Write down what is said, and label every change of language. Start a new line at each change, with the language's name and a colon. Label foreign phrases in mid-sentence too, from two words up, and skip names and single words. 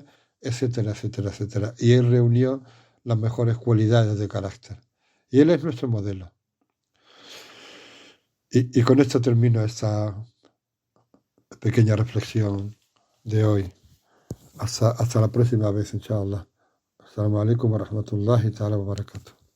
Spanish: Etcétera, etcétera, etcétera. Y él reunió las mejores cualidades de carácter. Y él es nuestro modelo. Y con esto termino esta pequeña reflexión de hoy. Hasta la próxima vez, inshallah.
Arabic: السلام عليكم ورحمة الله تعالى وبركاته.